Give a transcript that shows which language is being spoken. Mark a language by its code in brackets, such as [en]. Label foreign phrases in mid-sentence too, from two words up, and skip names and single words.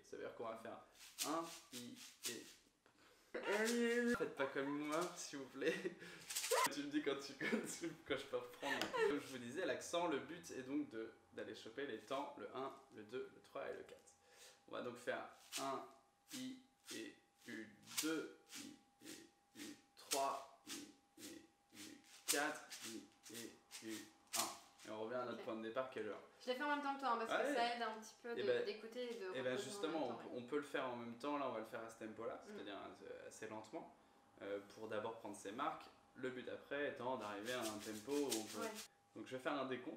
[fr] Ça veut dire qu'on va faire 1 I et. Faites pas comme moi, s'il vous plaît. Tu me dis quand je peux reprendre. Comme je vous disais, l'accent, le but est donc d'aller choper les temps, le 1, le 2, le 3 et le 4. On va donc faire 1 I et U, 2 I et U, 3 I et U, 4 I et U, 1. Et on revient à notre point de départ qui est l'heure. Je l'ai fait en même temps que toi, parce que ça aide un petit peu d'écouter et de et ben justement, on peut le faire en même temps. Là, on va le faire à ce tempo-là, c'est-à-dire assez lentement, pour d'abord prendre ses marques. Le but après étant d'arriver à un tempo où on peut... Donc je vais faire un décompte.